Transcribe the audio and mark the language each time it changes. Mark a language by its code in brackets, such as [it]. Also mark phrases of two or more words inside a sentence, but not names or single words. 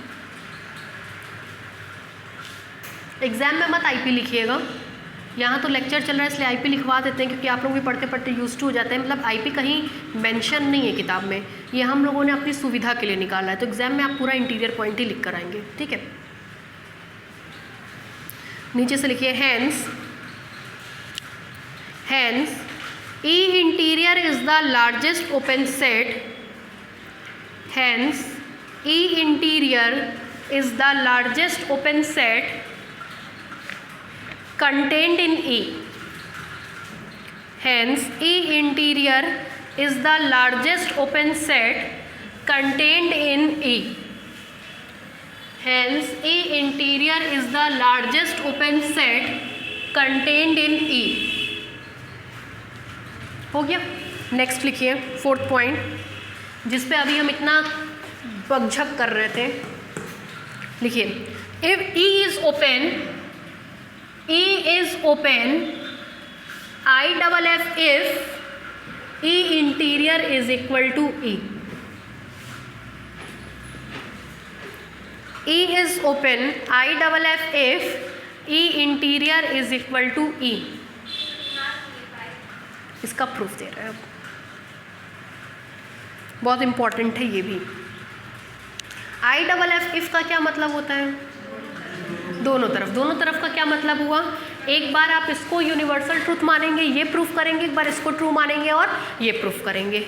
[hi] एग्जाम में मत आईपी लिखिएगा, यहाँ तो लेक्चर चल रहा है इसलिए आईपी लिखवा देते हैं, क्योंकि आप लोग भी पढ़ते पढ़ते [en] used to [hi] हो जाते हैं। मतलब आईपी कहीं मेंशन नहीं है किताब में, ये हम लोगों ने अपनी सुविधा के लिए निकाला है। तो एग्जाम में आप पूरा [en] interior point [hi] ही लिख कर आएंगे, ठीक है। नीचे से लिखिए [en] hence E interior is the largest open set, hence E interior is the largest open set contained in E, hence E interior is the largest open set contained in E, hence E interior is the largest open set contained in E। [hi] हो गया। नेक्स्ट लिखिए 4th पॉइंट, जिस पे अभी हम इतना बकझक कर रहे थे। [en] लिखिए इफ E is open, E is open, IFF if E interior is equal to E। E is open, IFF if E interior is equal to E। [hi] इसका प्रूफ दे रहे हैं, बहुत इंपॉर्टेंट है ये भी। [en] IFF if [hi] का क्या मतलब होता है? दोनों तरफ। दोनों तरफ का क्या मतलब हुआ? एक बार आप इसको [en] universal truth [hi] मानेंगे, ये प्रूफ करेंगे, एक बार इसको ट्रू मानेंगे और ये प्रूफ करेंगे।